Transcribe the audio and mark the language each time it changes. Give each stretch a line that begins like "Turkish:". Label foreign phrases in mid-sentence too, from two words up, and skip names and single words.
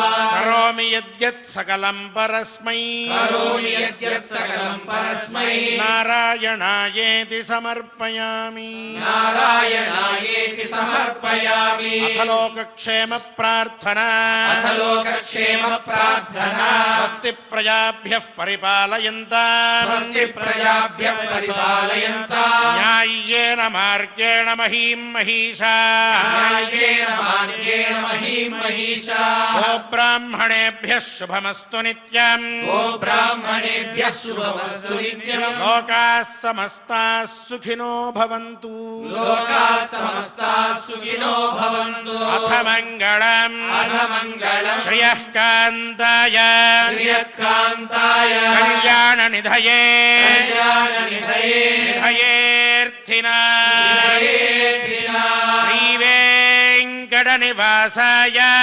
Sanskrit: కరోమి యద్యత్ సకలం పరస్మై కరోమి యద్యత్ సకలం పరస్మై నారాయణాయేతి సమర్పయామి. నారాయణాయేతి సమర్పయామి. అథ లోకక్షేమ ప్రార్థన. అథ లోకక్షేమ ప్రార్థన. స్వస్తి ప్రజాభ్యః పరిపాలయంతాం స్వస్తి ప్రజాభ్యః పరిపాలయంతాం న్యాయ్యేన మార్గేణ మహీం మహీషాః. న్యాయేన మార్గేణ మహీం మహీషాః. గో బ్రాహ్మణేభ్యః శుభమస్తు నిత్యం. గో బ్రాహ్మణేభ్యః శుభమస్తు నిత్యం. లోకాः సమస్తాः సుఖినో భవంతు. లోకాः సమస్తాः సుఖినో భవంతు. అథ మంగళం అథ మంగళం శ్రియః కాంతాయ శ్రియకాంతాయ కళ్యాణ నిధయే కళ్యాణనిధయే నిధయేర్థినా నిధయేర్థినా శ్రీవేంకట నివాసాయ